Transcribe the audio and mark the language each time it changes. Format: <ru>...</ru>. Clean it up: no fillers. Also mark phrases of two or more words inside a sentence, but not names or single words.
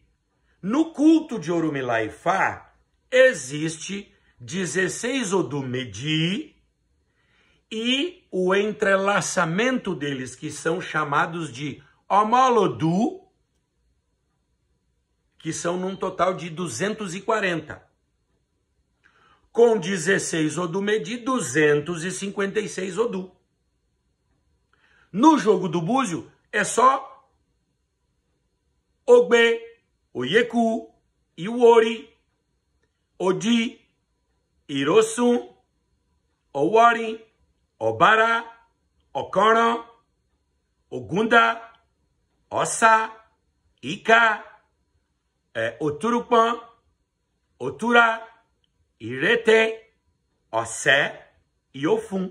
<pt>No culto de Orumilá e Fá, existe 16 Odu Medi e o entrelaçamento deles, que são chamados de Omolodu, que são num total de 240. Com 16 Odu Medi, 256 Odu. No jogo do búzio, é só Ogbe, Oyeku, Iwori, Odi, Irosum, Owari, Obara, Okoro, Ogunda, Ossa, Ika, Oturupan, Otura, Irete, Ossé e Ofum.</pt>